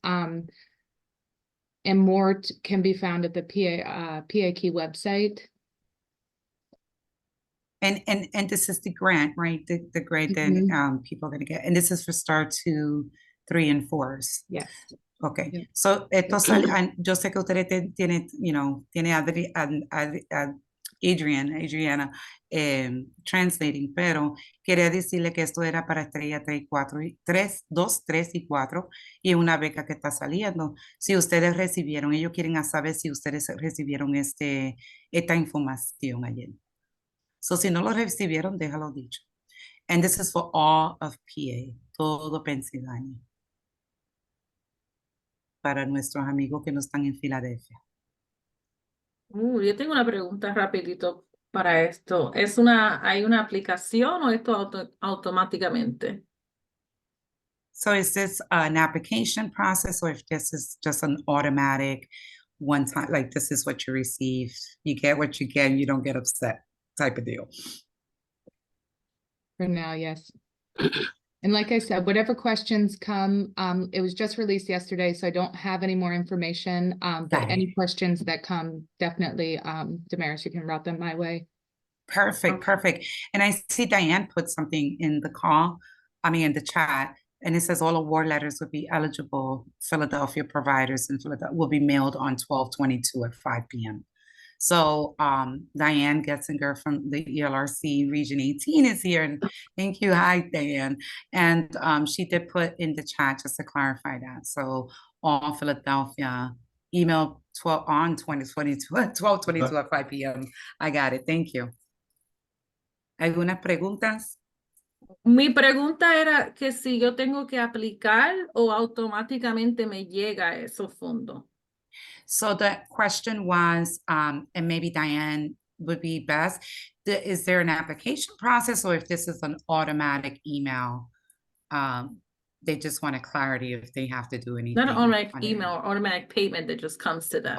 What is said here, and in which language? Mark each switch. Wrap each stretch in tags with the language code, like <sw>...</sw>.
<en>And more can be found at the PA Key website. And this is the grant, right? The grant that people are going to get. And this is for STAR 2, 3, and 4s. Yes. Okay. Yeah.</en> <es>So esto sale, yo sé que ustedes tiene Adriana translating, pero quería decirle que esto era para estrella 3 y 4, 2, 3 y 4 y una beca que está saliendo. Si ustedes recibieron, ellos quieren saber si ustedes recibieron esta información ayer. So si no lo recibieron, déjalo dicho.</es> <en>And this is for all of PA,</en> <es>todo Pensilvania. Para nuestros amigos que no están en Filadelfia. Yo tengo una pregunta rapidito para esto. ¿Hay una aplicación o esto automáticamente?</es> <en>So is this an application process or if this is just an automatic one time, like this is what you receive, you get what you get and you don't get upset type of deal? For now, yes. And like I said, whatever questions come, it was just released yesterday, so I don't have any more information. But any questions that come, definitely, Damaris, you can route them my way. Perfect. And I see Diane put something in the chat, and it says all award letters would be eligible Philadelphia providers in Philadelphia will be mailed on 12/22 at 5 p.m. So Diane Getzinger from the ELRC Region 18 is here. And thank you. Hi, Diane. And she did put in the chat just to clarify that. So all Philadelphia, email 12/22 at 5 p.m. I got it. Thank you.</en> <es>¿Algunas preguntas? Mi pregunta era que si yo tengo que aplicar o automáticamente me llega esos fondos.</es> <en>So the question was, and maybe Diane would be best, is there an application process or if this is an automatic email? They just want a clarity if they have to do anything. Not an automatic email or automatic payment that just comes to them.</en>